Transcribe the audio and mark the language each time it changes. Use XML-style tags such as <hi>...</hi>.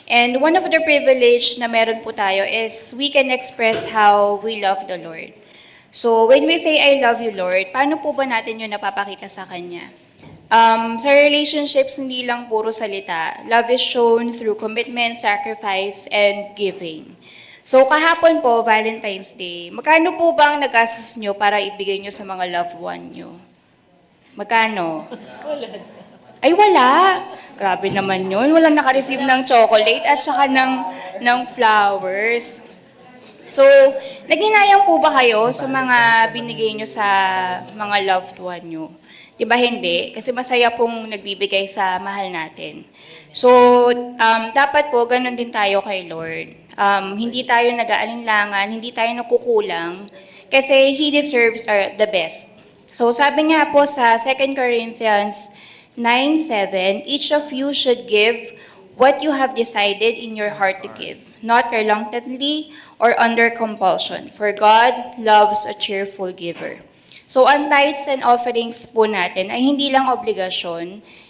<en>And one of the privilege</en> <tl>na meron po tayo</tl> <en>is we can express how we love the Lord. So when we say, I love you, Lord,</en> <tl>paano po ba natin yun napapakita sa Kanya? Sa relationships, hindi lang puro salita.</tl> <en>Love is shown through commitment, sacrifice, and giving.</en> <tl>So kahapon po, Valentine's Day, magkano po ba ang nagastos nyo para ibigay nyo sa mga loved one nyo? Magkano? Ay, wala. Grabe naman yun. Walang naka-receive ng chocolate at saka ng flowers. So, naghinayang po ba kayo sa mga binigay nyo sa mga loved one nyo? Diba hindi? Kasi masaya pong nagbibigay sa mahal natin. So, dapat po ganun din tayo kay Lord. Hindi tayo nag-aalinlangan, hindi tayo nakukulang, kasi</tl> <en>He deserves the best. So,</en> <tl>sabi nga po sa</tl> <en>2 Corinthians 9:7, each of you should give what you have decided in your heart to give, not reluctantly or under compulsion, for God loves a cheerful giver.</en> <tl>So, ang tithes and offerings po natin ay hindi lang obligasyon.</tl>